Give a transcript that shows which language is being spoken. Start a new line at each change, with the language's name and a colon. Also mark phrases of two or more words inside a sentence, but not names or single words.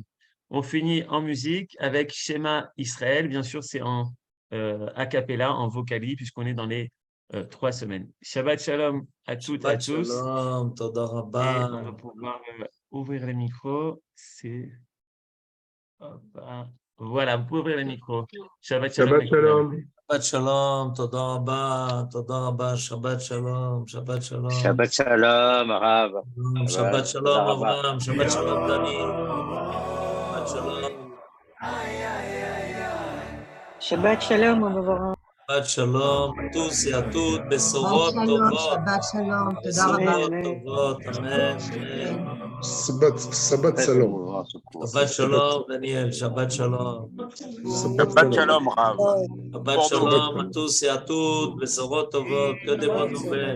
French: On finit en musique avec
Hebrew: שמע ישראל.
French: Bien sûr, c'est en
Italian: a cappella,
French: en vocali, puisqu'on est dans les 3 semaines.
Hebrew: שבת שלום
French: à toutes et à tous.
Hebrew: שלום, תודה
French: Et
Hebrew: Rabba.
French: on va pouvoir ouvrir les micros. C'est... Voilà, vous pouvez ouvrir les micros.
Hebrew: שבת שלום. שבת שלום. שבת שלום, תודה רבה, שבת שלום, שבת שלום. שבת שלום, רב. שבת שלום, תודה רבה. אברם, שבת שלום, דני. שבת שלום. שבת שלום, אברם. שבת שלום
French: à tous et à toutes,
Hebrew: בשורות טובות. שבת שלום, תודה Besorot רבה. טובות, אמן, אמן. שבת שלום. שבת שלום, דניאל, שבת שלום. שבת שלום, רב. שבת שלום
French: à tous et à toutes,
Hebrew: בשורות טובות,
French: que des bonnes nouvelles.